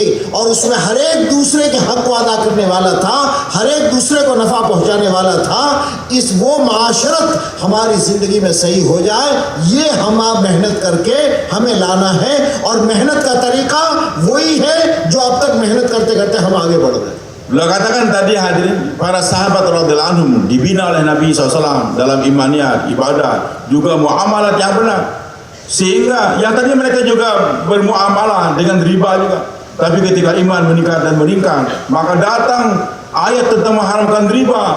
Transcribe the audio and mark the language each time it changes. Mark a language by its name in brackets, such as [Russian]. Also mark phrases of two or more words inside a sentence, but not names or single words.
[Hindi] और उसमें हर एक दूसरे के हक को अदा करने वाला था, हर एक दूसरे को नफ़ा पहुँचाने वाला था। इस वो मुआशरत हमारी ज़िंदगी में सही हो जाए, ये हम आप मेहनत करके हमें लाना है। और मेहनत का तरीका वही है जो अब तक मेहनत करते करते हम आगे बढ़ रहे हैं। [Indonesian] Beliau katakan tadi hadirin, para sahabat [Arabic] رضي الله عنهم [Indonesian] dibina oleh Nabi SAW dalam imaniyat, ibadah, juga muamalat yang benar. Sehingga yang tadi mereka juga bermuamalah dengan riba juga. Tapi ketika iman meningkat dan meningkat, maka datang ayat tentang mengharamkan riba.